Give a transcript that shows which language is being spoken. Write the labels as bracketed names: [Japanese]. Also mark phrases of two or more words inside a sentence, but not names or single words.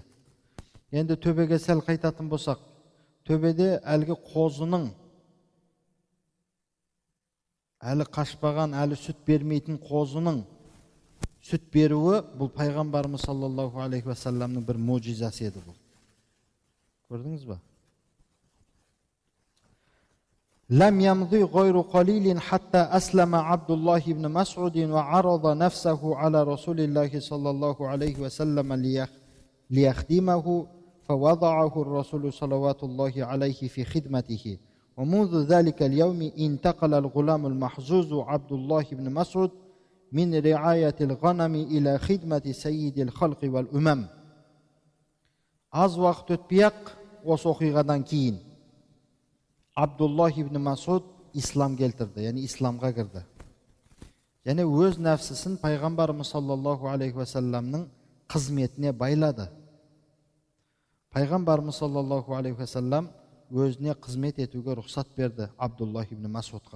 [Kazakh] Енді төбеге сәл қайтатын болсақ, төбеде әлгі қозының, әлі қашпаған, әлі сүт бермейтін қозының сүт беруі бұл пайғамбарымыз [Arabic] صلى الله عليه وسلم [Kazakh] бір муъжизасы еді бұл. Көрдіңіз ба? [Arabic] لم يمضي غير قليل حتى أسلم عبد الله بن مسعود وعرض نفسه على رسول الله صلى الله عليه وسلم ليخدمه فوضعه الرسول صلوات الله عليه في خدمته. ومنذ ذلك اليوم انتقل الغلام المحظوظ عبد الله بن مسعود من رعاية الغنم إلى خدمة سيد الخلق والأمم. [Uzbek] Az vaqt ötpey-ақ [Kazakh] осы оқиғадан кейін Абдуллах ибн Масуд ислам келтірді, яғни исламға кірді. Және өз нәпсісін пайғамбарымыз [Arabic] صلى الله عليه وسلم [Kazakh] қызметіне байлады. Пайғамбарымыз [Arabic] صلى الله عليه وسلم [Kazakh] өзіне қызмет етуге рұқсат берді Абдуллах ибн Масудқа.